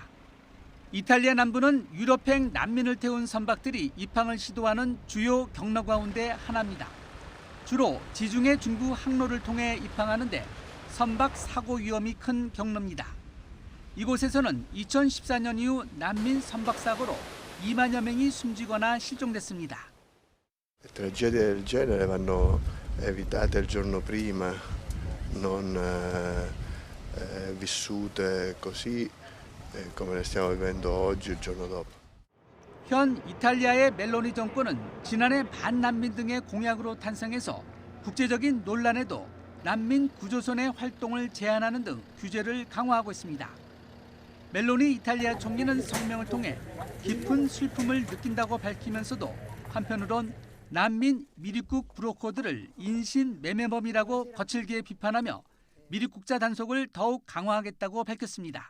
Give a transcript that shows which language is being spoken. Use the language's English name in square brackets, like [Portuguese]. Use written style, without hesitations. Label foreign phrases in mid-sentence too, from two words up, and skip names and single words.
[Korean] 이탈리아 남부는 유럽행 난민을 태운 선박들이 입항을 시도하는 주요 경로 가운데 하나입니다. 주로 지중해 중부 항로를 통해 입항하는데 선박 사고 위험이 큰 경로입니다. 이곳에서는 2014년 이후 난민 선박 사고로 2만여 명이 숨지거나 실종됐습니다. [Italian] Tragedie del genere vanno evitate il giorno prima, non vissute così come le stiamo vivendo oggi, il giorno dopo. [Korean] 현 이탈리아의 멜로니 정권은 지난해 반난민 등의 공약으로 탄생해서 국제적인 논란에도 난민 구조선의 활동을 제한하는 등 규제를 강화하고 있습니다. 멜로니 이탈리아 총리는 성명을 통해 깊은 슬픔을 느낀다고 밝히면서도 한편으론 난민 미입국 브로커들을 인신매매범이라고 거칠게 비판하며 미입국자 단속을 더욱 강화하겠다고 밝혔습니다.